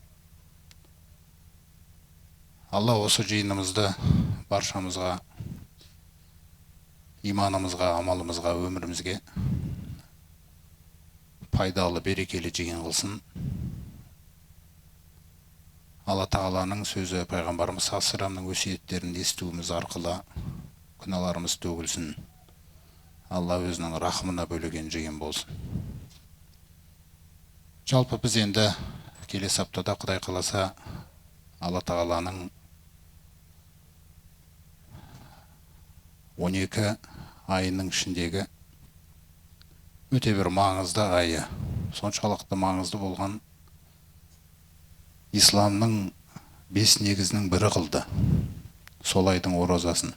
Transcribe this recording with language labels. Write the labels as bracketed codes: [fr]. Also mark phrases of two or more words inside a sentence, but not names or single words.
[kk] Алла осы жиынымызды баршамызға, иманымызға, амалымызға, өмірімізге пайдалы, берекелі жиын қылсын. Алла тағаланың сөзі, пайғамбарымыз [ar] صلى الله عليه وسلم [kk] өсиеттерін естуіміз арқылы күнәларымыз төгілсін. Алла өзінің рахымына бөлеген жиын болсын. Жалпы біз енді келесі аптада Құдай қаласа Алла тағаланың 12 айының ішіндегі өте бір маңызды айы, соншалықты маңызды болған исламның 5 негізінің бірі қылды сол айдың оразасын.